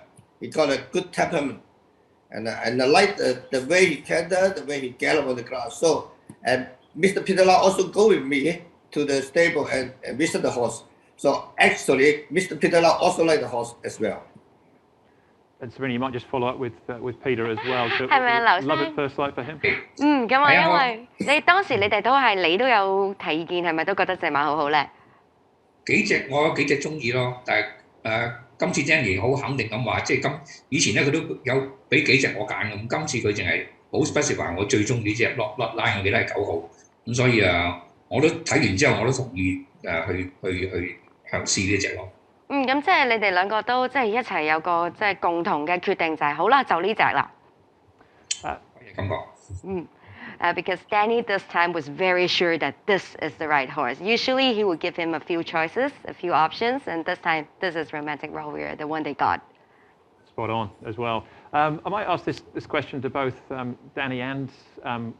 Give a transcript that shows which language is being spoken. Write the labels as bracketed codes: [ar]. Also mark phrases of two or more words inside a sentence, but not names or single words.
[en] He got a good temperament, and I like the way he canter, the way he gallop on the grass. So, and Mr. Peter Lau also go with me to the stable and visit the horse. So actually, Mr. Peter Lau also like the horse as well. And Serena, you might just follow up with Peter as well. So [yue] 係咪劉生 [en] love at first sight for him. [yue] 咁啊，因為當時你哋都有提意見，係咪都覺得隻馬好好咧？我有幾隻中意咯，但係今次 Danny 好肯定咁話，即係以前咧佢都有俾幾隻我揀咁，今次佢淨係好 specify 我最中意呢隻 Lot Line，我記得係9號，咁所以我都睇完之後我都同意去試呢隻咯。咁即係你哋兩個都即係一齊有個即係共同嘅決定就係好啦，就呢隻啦。感覺。 [en] Because Danny this time was very sure that this is the right horse. Usually he would give him a few choices, a few options, and this time this is Romantic Warrior, the one they got. Spot on as well. I might ask this question to both Danny and Karis.